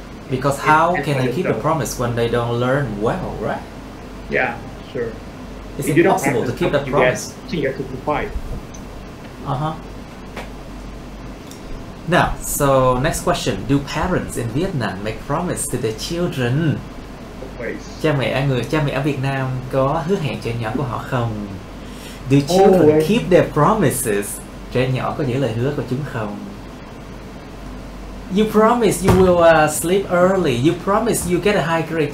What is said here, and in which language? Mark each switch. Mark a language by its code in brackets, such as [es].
[en] Because how can I keep a promise when they don't learn well, right? Yeah, sure. It's impossible to keep that promise. You get to 5. Now, so next question. Do parents in Vietnam make promise to their children? [vi] Cha mẹ ở Việt Nam có hứa hẹn cho nhỏ của họ không? [en] Do children keep their promises? [vi] Trẻ nhỏ có giữ lời hứa của chúng không? [en] You promise you will sleep early. You promise you get a high grade.